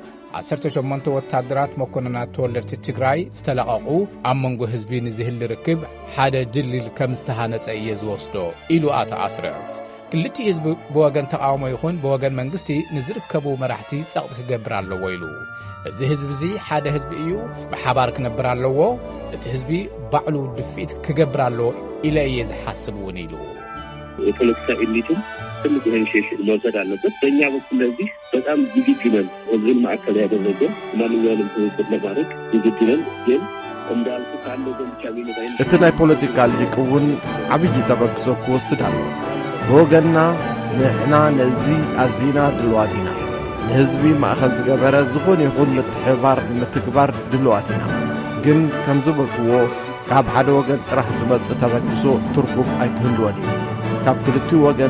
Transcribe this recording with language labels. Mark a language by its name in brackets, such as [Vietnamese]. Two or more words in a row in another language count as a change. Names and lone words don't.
[Tigrinya] 18 ወታደራት መኮንናት ተወለድቲ ትግራይ ዝተለቐቑ ኣብ መንጎ ህዝቢ ንዝህሊ ርክብ ሓደ ድልል ከም ዝተሃነጸ እየ ዝወስዶ ኢሉ ኣቶ ኣስረስ ክልቲ ህዝቢ ብወገን ተቃውሞ ይኹን ብወገን መንግስቲ ንዝርከቡ መራሕቲ ጸቕጢ ክገብር ኣለዎ ኢሉ እዚ ህዝቢ እዚ ሓደ ህዝቢ እዩ ብሓባር ክነብር ኣለዎ እቲ ህዝቢ ባዕሉ ድፊት ክገብር ኣለዎ ኢለ እየ ዝሓስብ እውን ኢሉ [Amharic] የፖለቲካ ኤሊትን ትልቅ ኢኒሺዬቲቭ መውሰድ አለበት። በእኛ በኩል ለዚህ በጣም ዝግጁ ነን። ህዝብን ማዕከል ያደረገ ማንኛውንም ትብብር ለማድረግ ዝግጁ ነን። ግን እንዳልኩ ካለው ብቻ የሚመጣ [Tigrinya] እቲ ናይ ፖለቲካ ሊቅ እውን ዓብይ ተበግሶ ክወስድ ኣሎ። ብወገንና ንሕና ነዚ ኣዚና ድልዋት ኢና ንህዝቢ ማእኸል ዝገበረ ዝኾነ ይኹን ምትግባር ድልዋት ኢና። ግን ከም ዝበልክዎ ካብ ሓደ ወገን ጥራሕ ዝመጽእ ተበግሶ ትርጉም ኣይክህልዎን እዩ። ካብ ክልቲኡ ወገን